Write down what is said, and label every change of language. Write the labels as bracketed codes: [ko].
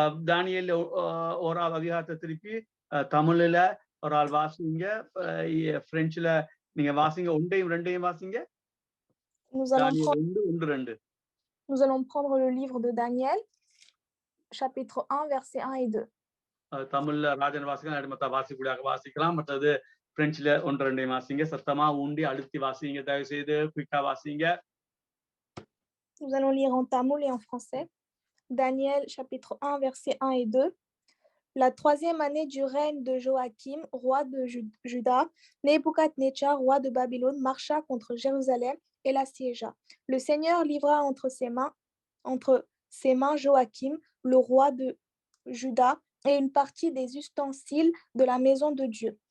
[ta] தானியேல் ஓராவது அதிகாரத்தை திருப்பி தமிழ்ல ஒரு ஆள் வாசிங்க, பிரெஞ்சுல நீங்க வாசிங்க, 1 2 வாசிங்க. [fr] Nous allons prendre le livre de Daniel, chapitre 1, versets 1 et 2. [ta] தமிழ்ல ராஜன் வாசிக்கலாம், அடிமத்தா வாசிக்கூடியாக வாசிக்கலாம். மற்றது பிரெஞ்சுல 1 2 வாசிங்க. சத்தமா ஊண்டி அழுத்தி வாசிங்க, தயவு செய்து குயிக்கா வாசிங்க. [fr] Nous allons lire en tamoul et en français. Daniel, chapitre 1, versets 1 et 2. La 3e année du règne de Joachim, roi de Juda, Nebuchadnezzar, roi de Babylone, marcha contre Jérusalem et l'assiégea. Le Seigneur livra entre ses mains Joachim, le roi de Juda, et une partie des ustensiles de la maison de Dieu.